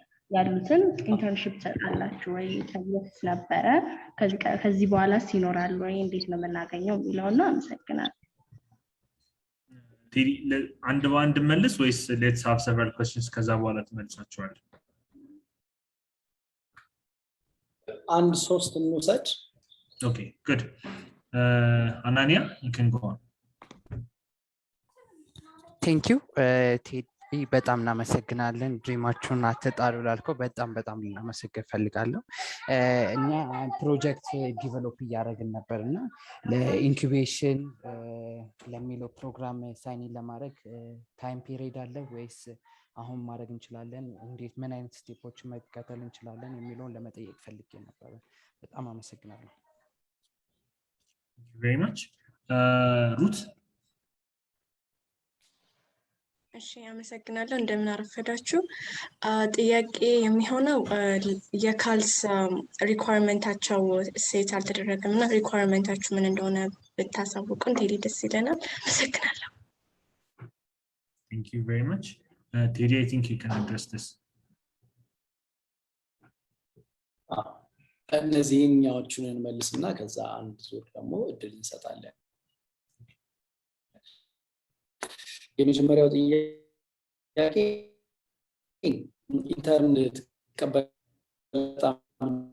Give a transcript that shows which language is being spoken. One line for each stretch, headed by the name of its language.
Amharic: ያሉትን ኢንተርንሺፕ ሰጣላችሁ ወይ ተብሎስ ነበረ ከዚህ በኋላስ ይኖራል ወይ እንዴት ነው የምናገኘው የሚለውና አመሰግናለሁ ቴዲ አንድ ባንድ መልስ ወይስ
English: let's have several questions
Amharic: ከዛ በኋላ ተመልሳችኋል አንድ ሶስት እንውሰድ
English: okay good Anania you can go on thank you
Amharic: ቴዲ በጣም እናመሰግናለን ድሪማችሁን አትጣሉ ላልከው በጣም እናመሰግን ፈልጋለሁ እኛ ፕሮጀክት ዲቨሎፕ ያደረግን ነበርና ለኢንኩቤሽን ለሚለው ፕሮግራም ሳይን ለማድረግ ታይም ፒሪየድ አለ ወይስ አሁን ማድረግ እንችላለን እንዴት ምን አይነት ስቴፖች መከተል እንችላለን የሚለውን ለመጠየቅ ፈልጌ ነበር በጣም አመሰግናለሁ
English: Thank you very much Ruth
Amharic: እሺ አመሰግናለሁ እንደምን አረፈዳችሁ ጥያቄ የሚሆነው የካልስ ሪኳየርመንታቸው ሴት አልተደረገምና ሪኳየርመንታችሁ ምን እንደሆነ ብታሳውቁን ቴዲ ደስ ይለናል አመሰግናለሁ
English: Thank you very much Teddy I think you can address this
Amharic: እነዚህኛዎቹን እንመልስና ከዛ አንድ ዙር ደግሞ እድል እንሰጣለን። የመጀመሪያው ጥያቄ ኢንተርኔት በጣም